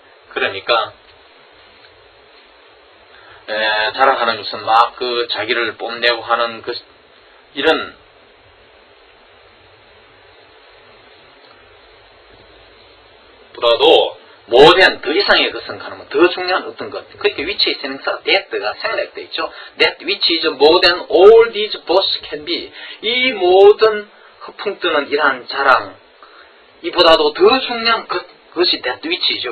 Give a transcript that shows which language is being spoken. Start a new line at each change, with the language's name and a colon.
Korean: 그러니까 자랑하는 것은 막 그 자기를 뽐내고 하는 그 이런 보다도 모든 더 이상의 것은 가능한 더 중요한 어떤 것. 그러니까 위치의 선행사 that가 생략되어 있죠.
English: That which is more than all these boasts can be.
Korean: 이 모든 허풍 뜨는 이러한 자랑 이보다도 더 중요한 그것이 that which이죠.